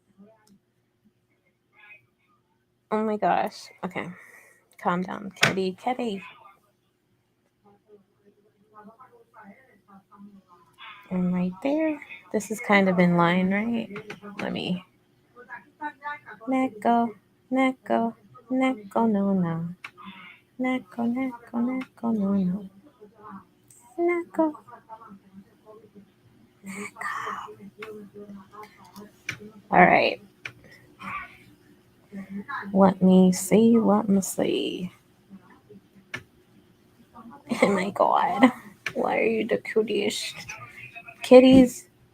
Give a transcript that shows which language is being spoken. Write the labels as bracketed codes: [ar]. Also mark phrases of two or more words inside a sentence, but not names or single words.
[en] Oh my gosh. Okay. Calm down, kitty, kitty. And right there. This is kind of in line, right? Let me. Neko, Neko, Neko, no, no. Neko, Neko, Neko, no, no. Neko. All right. Let me see. Let me see. Oh my god. Why are you the cutest? Kitties.